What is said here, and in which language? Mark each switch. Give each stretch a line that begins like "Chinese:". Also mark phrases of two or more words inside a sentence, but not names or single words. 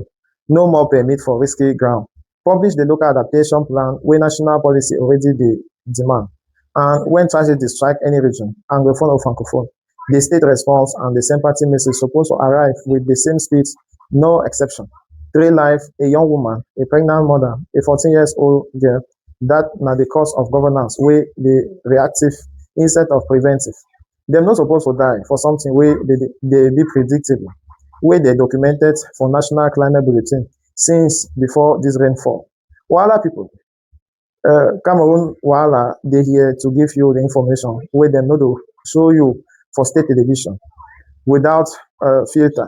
Nigerian Pidgin: No more permit for risky ground. Publish the local adaptation plan wey national policy already dey demand. And when tragedy strike any region, Anglophone or Francophone, the state response and the sympathy message suppose to arrive with the same speed, no exception. 3 life, a young woman, a pregnant mother, a 14-year-old girl, that na the cause of governance wey dey reactive instead of preventive. Dem no suppose to die for something wey dey be predictable, wey dey documented for National Climate Bulletin since before this rainfall. Wahala people, Cameroon Wahala dey here to give you the information wey dem no dey show you for state television without filter.